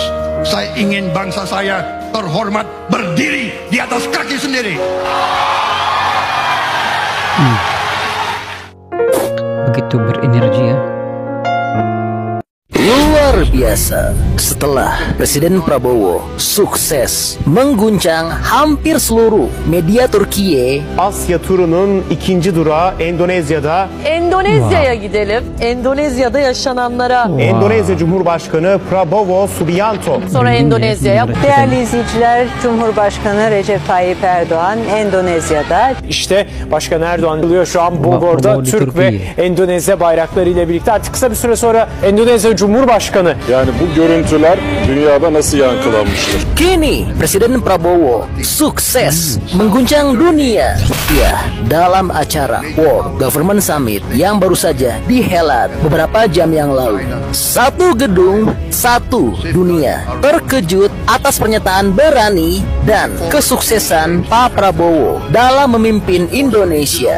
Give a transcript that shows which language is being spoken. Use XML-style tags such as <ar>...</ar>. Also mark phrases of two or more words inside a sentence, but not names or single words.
<id>Saya ingin bangsa saya terhormat, berdiri di atas kaki sendiri. Begitu berenergi ya. Luar biasa. Setelah Presiden Prabowo sukses mengguncang hampir seluruh media Türkiye,</id> <tr>Asya turunun ikinci durağı Endonezya'da. Endonezya'ya gidelim. Endonezya'da yaşananlara. Endonezya Cumhurbaşkanı Prabowo Subianto. Sonra Endonezya'ya. Değerli izleyiciler, Cumhurbaşkanı Recep Tayyip Erdoğan Endonezya'da. İşte Başkan Erdoğan geliyor şu an Bogor'da Türk ve Endonezya bayrakları ile birlikte. Artık kısa bir süre sonra Endonezya Cumhurbaşkanı. Yani bu görüntüler dünyada nasıl yankılanmıştır?</tr> <id>Kini Presiden Prabowo sukses mengguncang dunia. Ya, dalam acara World Government Summit yang baru saja dihelat beberapa jam yang lalu. Satu gedung, satu dunia terkejut atas pernyataan berani dan kesuksesan Pak Prabowo dalam memimpin Indonesia.</id>